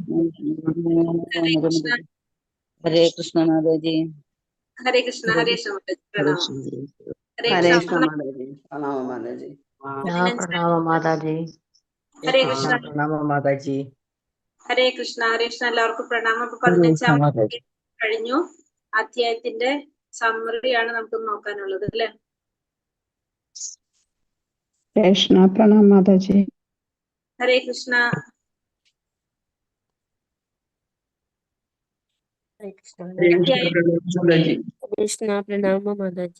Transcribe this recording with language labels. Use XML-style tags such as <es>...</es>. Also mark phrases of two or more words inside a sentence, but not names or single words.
<hi>हरे कृष्ण. हरे कृष्ण माताजी. हरे कृष्ण। हरे कृष्ण। प्रणाम। हरे Hare Krishna. कृष्ण माताजी। प्रणाम माताजी. प्रणाम माताजी. हरे कृष्ण. प्रणाम माताजी. हरे कृष्ण हरे कृष्ण.</hi> <ml>എല്ലാവർക്കും പ്രണാമം. 15-ാം കഴിഞ്ഞു. അധ്യായത്തിന്റെ സമ്മറിയാണ് നമുക്ക് നോക്കാനുള്ളത് അല്ലെ.</ml> <hi>कृष्ण प्रणाम माताजी. हरे कृष्ण. कृष्ण प्रणाम माताजी.</hi>